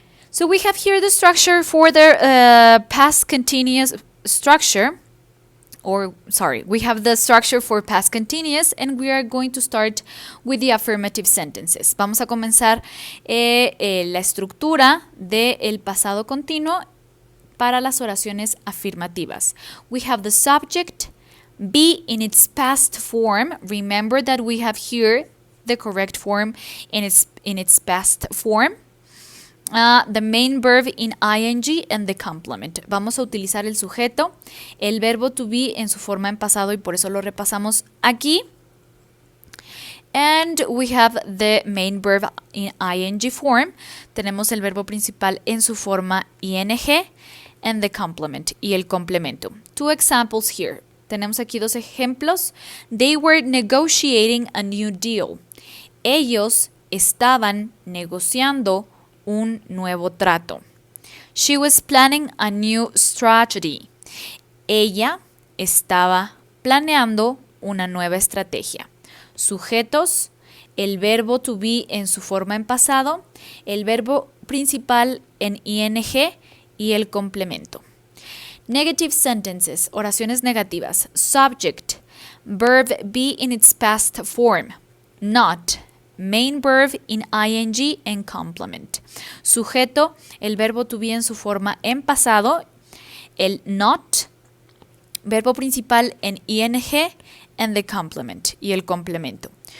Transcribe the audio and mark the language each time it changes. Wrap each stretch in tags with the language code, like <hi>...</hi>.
<en>So we have here the structure for the past continuous structure, we have the structure for past continuous, and we are going to start with the affirmative sentences.</en> <es>Vamos a comenzar la estructura del pasado continuo para las oraciones afirmativas.</es> <en>We have the subject, be in its past form. Remember that we have here the correct form in its past form. The main verb in ing and the complement.</en> <es>Vamos a utilizar el sujeto, el verbo to be en su forma en pasado y por eso lo repasamos aquí.</es> <en>And we have the main verb in ing form.</en> <es>Tenemos el verbo principal en su forma ing</es> <en>and the complement</en> <es>y el complemento.</es> <en>2 examples here.</en> <es>Tenemos aquí 2 ejemplos.</es> <en>They were negotiating a new deal.</en> <es>Ellos estaban negociando un nuevo trato.</es> <en>She was planning a new strategy.</en> <es>Ella estaba planeando una nueva estrategia. Sujetos, el verbo to be en su forma en pasado, el verbo principal en ing y el complemento.</es> <en>Negative sentences,</en> <es>oraciones negativas.</es> <en>Subject, verb be in its past form. Not, main verb in ing and complement.</en> <es>Sujeto, el verbo to be en su forma en pasado, el not, verbo principal en ing</es> <en>and the complement</en> <es>y el complemento.</es>